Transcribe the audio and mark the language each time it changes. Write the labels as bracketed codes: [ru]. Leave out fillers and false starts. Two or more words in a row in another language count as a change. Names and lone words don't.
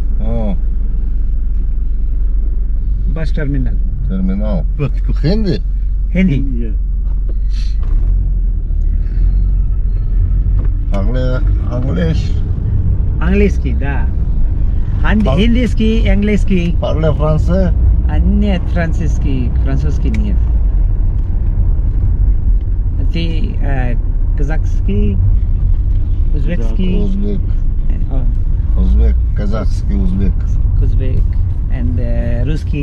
[en] bus terminal. [hi] हिंदी। इंग्लिश की दा। हिंदी की, इंग्लिश की। [fr] Parle français? [ru] Нет, французский нет. Ты казахский, узбекский? Узбек, казахский, узбек. And русский?